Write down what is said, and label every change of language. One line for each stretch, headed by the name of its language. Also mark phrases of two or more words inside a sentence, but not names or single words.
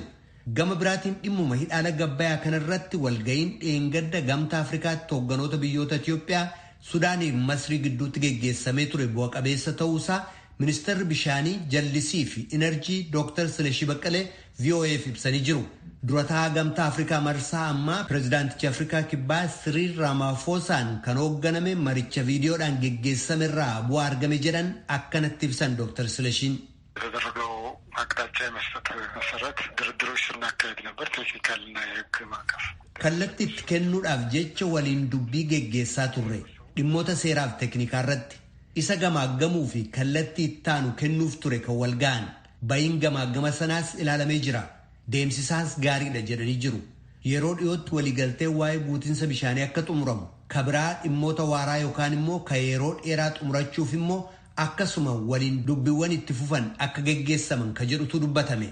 Oromo: Gama biraatiin dhimmuma hidhaa laga Abbayyaa kanarratti walga'iin dheengadda gamtaa Afrikaatti hoogganoota biyyoota Itoophiyaa Sudaanii fi Masrii gidduutti geggeessamee ture bu'a qabeessa ta'uusaa ministeerri bishaanii jallisii fi enerjii Dr. Silashii Baqqalee VOA'f ibsanii jiru. Durataa gamtaa Afrikaa marsaa ammaa pirezidaantichi Afrikaa kibbaa Siriil Raamafoosaan kan hoogganame maricha viidiyoodhaan geggeessamerraa bu'aa argame jedhan akkanatti ibsan Dr. Silashiin.
Amharic: የተደረገው አቅጣጫ የመስጠት መሰረት ድርድሮች ስናካሄድ ነበር። ቴክኒካልና የህግ ማዕቀፍ
Oromo: kallattii itti kennuudhaaf jecha waliin dubbii geggeessaa turre dhimmoota seeraaf teeknikaa irratti isa gamaaggamuu fi kallattii ittaanu kennuuf ture kan wal ga'an ba'iin gamaagama sanaas ilaalamee jira. Deemsisaas gaariidha jedhanii jiru. Yeroo dhiyootti waliigaltee waa'ee guutinsa bishaanii akka xumuramu kabiraa dhimmoota waaraa yookaan immoo ka yeroo dheeraa xumurachuuf immoo akkasuma waliin dubbiiwwan itti fufan akka geggeessaman ka jedhutu dubbatame.